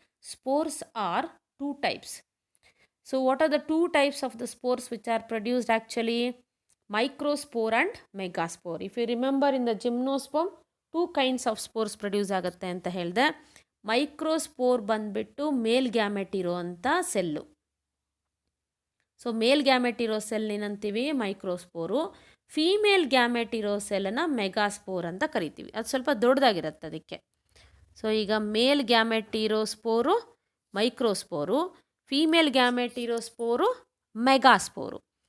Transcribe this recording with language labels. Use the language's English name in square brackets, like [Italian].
[English] Spores are 2 types. So what are the 2 types of the spores which are produced actually? Microspore and megaspore. If you remember in the gymnosperm 2 kinds of spores produce [Kannada] ಆಗುತ್ತೆ ಅಂತ ಹೇಳಿದೆ. Microspore ಬಂದುಬಿಟ್ಟು ಮೇಲ್ gamete ಇರೋವಂಥ cell. So ಮೇಲ್ gamete ಇರೋ cell ಏನಂತೀವಿ, ಮೈಕ್ರೋಸ್ಪೋರು. Female gamete ಇರೋ ಸೆಲ್ಲನ್ನು megaspore ಅಂತ ಕರಿತೀವಿ. ಅದು ಸ್ವಲ್ಪ ದೊಡ್ಡದಾಗಿರುತ್ತೆ ಅದಕ್ಕೆ. ಸೊ ಈಗ ಮೇಲ್ ಗ್ಯಾಮೆಟ್ ಇರೋ ಸ್ಪೋರು ಮೈಕ್ರೋಸ್ಪೋರು, ಫೀಮೇಲ್ ಗ್ಯಾಮೆಟ್ ಇರೋ ಸ್ಪೋರು ಮೆಗಾಸ್ಪೋರು.